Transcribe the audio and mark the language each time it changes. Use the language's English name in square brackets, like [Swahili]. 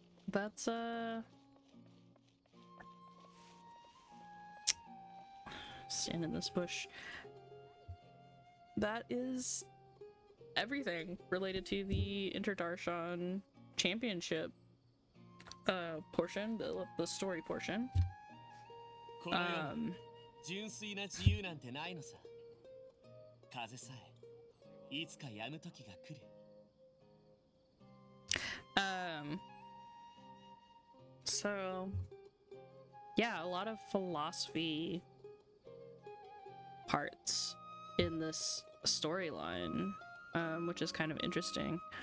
[English] That's, stand in this bush. that is everything related to the Inter-Darshan championship portion, the story portion. [Japanese] この世に純粋な自由なんてないのさ。風さえいつか止む時が来る。 [English] So yeah, a lot of philosophy parts in this storyline, which is kind of interesting.